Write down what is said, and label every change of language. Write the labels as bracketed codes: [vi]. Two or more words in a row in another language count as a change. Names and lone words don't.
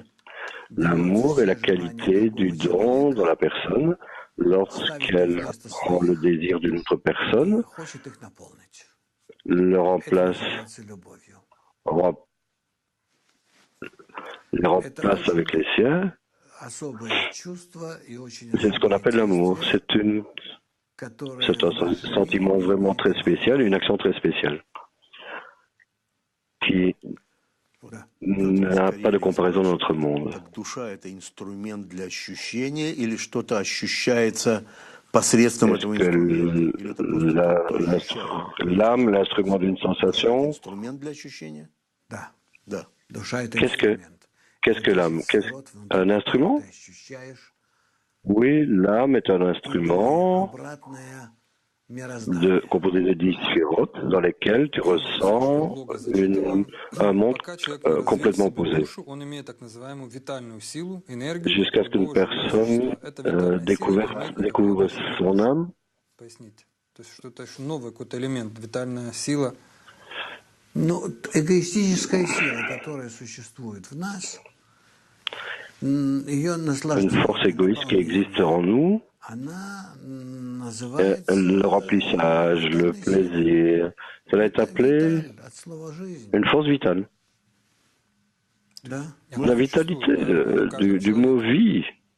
[fr] L'amour est la qualité du don dans la personne lorsqu'elle prend le désir d'une autre personne, le remplace avec les siens. C'est ce qu'on appelle l'amour. C'est un sentiment vraiment très spécial, une action très spéciale qui n'a pas de comparaison dans notre monde. [ru] Душа — это инструмент для ощущения или что-то ощущается посредством этого инструмента? Или это просто [fr] L'âme, l'instrument d'une sensation. [ru] инструмент для ощущения? Да. Да. [fr] Qu'est-ce que l'âme? Un instrument? Oui, l'âme est un instrument composé de 10 sphirotes dans lesquels tu ressens un monde complètement opposé. Jusqu'à ce qu'une personne découvre son âme. [ru] Ну, эгоистическая сила, которая существует в нас, ее [fr] Une force égoïste qui existe en nous, le remplissage, le plaisir, cela est appelé une force vitale. La vitalité du mot vie.